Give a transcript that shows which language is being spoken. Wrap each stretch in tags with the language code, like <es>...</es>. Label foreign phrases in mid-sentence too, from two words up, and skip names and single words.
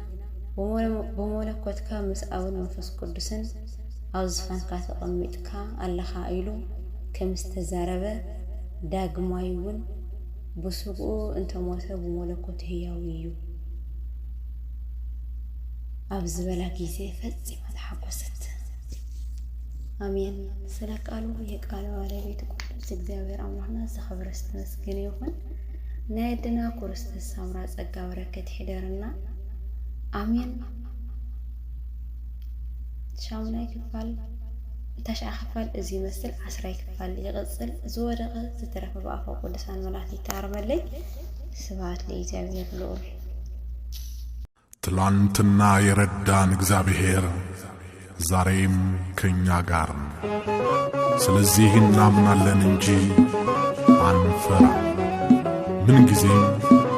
<ti>ብመለኮትካ ምስ ኣብን መንፈስ ቅዱስን ኣብ ዝፋንካ ተቐሚጥካ ኣለኻ ኢሉ ከም ዝተዛረበ፣ ዳግማይ እውን ብስግኡ እንተሞተ ብመለኮቱ ህያው እዩ ኣብ ዝበላ ጊዜ ፈጺማ ተሓጐሰት። አሜን።</ti> <am>ስለ ቃሉ የቃሉ ባለቤት ቅዱስ እግዚአብሔር አምላክና</am> <ti>ዝኸበረ ይመስገን ይሁን። ናይ ኣድና ክርስቶስ ሳምራ ጸጋ በረከት ይሕደርና። አሜን። ሻሙናይ ክፋል ተሻ ክፋል እዚ መስል 10 ክፋል ይቕጽል ዝወደቐ ዝተረፈ በኣፈ ቅዱሳን መላእክት ይታረመለይ።</ti> <gez>ስብሐት ለእግዚአብሔር ልዑል።</gez> <am>ትላንትና የረዳን እግዚአብሔር ዛሬም ከኛ ጋር ነው። ስለዚህ እናምናለን እንጂ አንፈራም። ምን ጊዜም</am>